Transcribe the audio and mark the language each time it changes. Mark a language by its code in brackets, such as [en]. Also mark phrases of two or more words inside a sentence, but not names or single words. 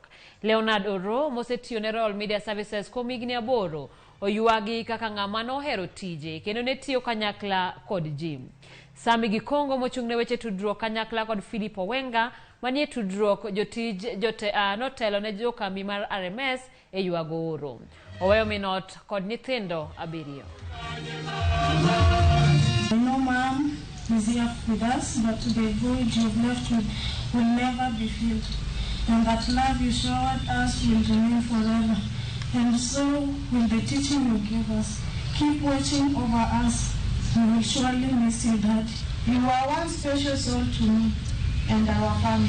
[luo] Leonard Oro mosetiyo ne Roll Media Services kuom higni 8 oywagi kaka ng'ama nohero tije kendo ne tiyo kanyakla kod ji. Sami Gikongo mochung'ne weche tudruok kanyakla kod Philip Owenga manie tudruok jotij notelo ne jokambi mar RMS e ywago oro. Oweyo minot kod nyithindo 7. [en] No, ma'am, is here with us, but the void you've left will never be filled. And that love you showered us will remain forever. And so will the teaching you give us. Keep watching over us. We will surely miss you, Dad. You are one special soul to me and our family.